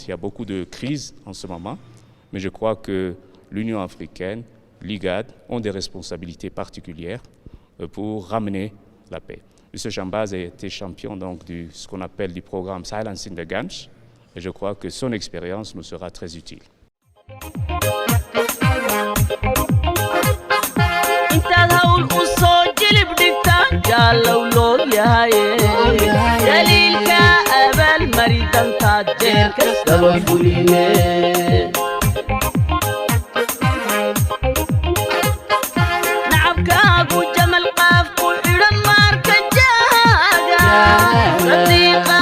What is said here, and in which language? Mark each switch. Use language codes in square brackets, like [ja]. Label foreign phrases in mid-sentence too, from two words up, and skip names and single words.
[fr] Il y a beaucoup de crises en ce moment, mais je crois que l'Union africaine, l'IGAD, ont des responsabilités particulières pour ramener la paix. M. Chambaz a été champion donc de ce qu'on appelle du programme [en] Silencing the Guns, [fr] et je crois que son expérience nous sera très utile. [so] intaad hawl u soo jilib dhigtaan jaalow loo yahay dantaad jeer kastaba fuline nacabkaagu jamal qaafku xidhan maarka jaaga sadiiqa